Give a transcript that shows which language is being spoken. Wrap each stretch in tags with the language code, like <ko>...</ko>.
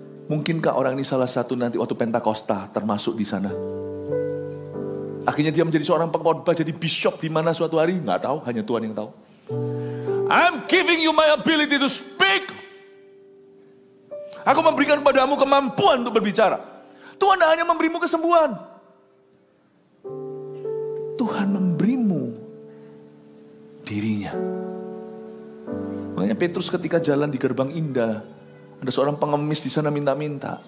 <id>Mungkinkah orang ini salah satu nanti waktu Pentakosta termasuk di sana? Akhirnya dia menjadi seorang pengkhotbah, jadi bishop di mana suatu hari? Nggak tahu, hanya Tuhan yang tahu.</id> <en>I'm giving you my ability to speak.</en> <id>Aku memberikan padamu kemampuan untuk berbicara. Tuhan tidak hanya memberimu kesembuhan. Tuhan memberimu dirinya. Makanya Petrus ketika jalan di gerbang indah, ada seorang pengemis di sana minta-minta.</id>